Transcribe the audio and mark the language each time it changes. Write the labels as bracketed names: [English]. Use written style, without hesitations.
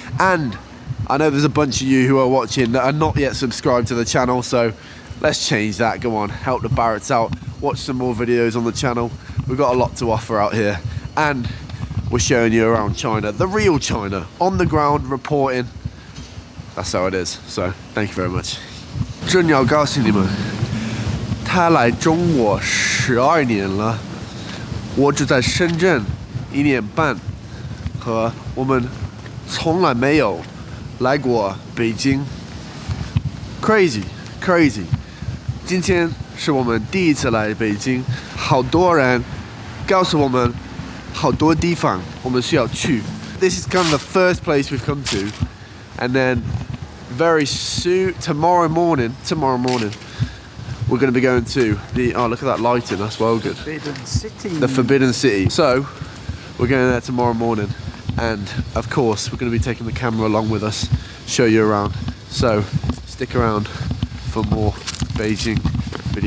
[English] And I know there's a bunch of you who are watching that are not yet subscribed to the channel, so let's change that. Go on, help the Barretts out, watch some more videos on the channel. We've got a lot to offer out here, and we're showing you around China, the real China, on the ground, reporting. That's how it is, so thank you very much. [Chinese] 真要告诉你们，他来中国12年了，我只在深圳1年半，和我们从来没有来过北京。 [English] Crazy, crazy！ [Chinese] 今天是我们第一次来北京，好多人告诉我们好多地方我们需要去。 [English] This is kind of the first place we've come to, and then very soon, tomorrow morning, we're going to be going to the, oh look at that lighting, that's well good. Forbidden City. The Forbidden City. So, we're going there tomorrow morning, and of course we're going to be taking the camera along with us, show you around. So, stick around for more Beijing videos.